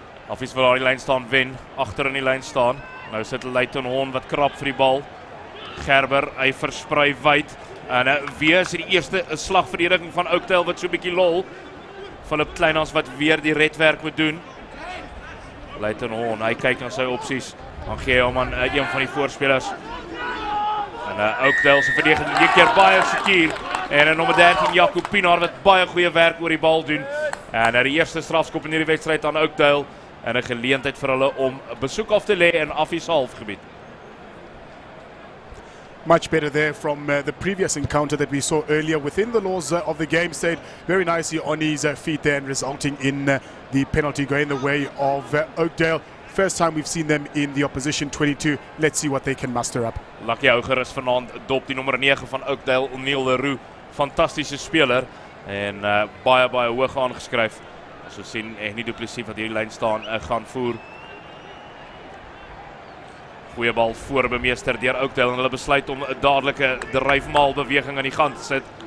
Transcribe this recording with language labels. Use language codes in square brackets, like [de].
[af] Affies wil daar die lyn staan wen, agter in die lyn staan. Nou sit Leighton Horn wat krap vir die bal. Gerber, hy versprei wyd. En weer is die eerste slagverdediging van Oakdale wat so 'n bietjie lol. Philip Kleinhans wat weer die redwerk moet doen. Leighton Horn, hy kyk na sy opsies. Dan gee hy hom aan een van die voorspelers. En Oakdale se verdediging die keer baie sekuur. En nommer 13 Jaco Pinaar wat baie goeie werk oor die bal doen. En die eerste strafskop in hierdie wedstryd aan Oakdale. En 'n geleentheid vir hulle om besoek af te lê in Affies halfgebied. [en] Much better there from the previous encounter that we saw earlier within the laws of the game. Stayed very nicely on his feet there and resulting in the penalty going the way of Oakdale. First time we've seen them in the opposition 22. Let's see what they can muster up. [af] Lucky Houger is vanaand dop die nommer 9 van Oakdale, O'Neil Leroux. Fantastiese speler en baie hoog aangeskryf. As ons sien nie Duplessis wat hierdie lyn staan gaan voer. Goeie bal voorbemeester deur Oakdale en hulle besluit om 'n dadelike dryfmaal beweging aan die gang te sit.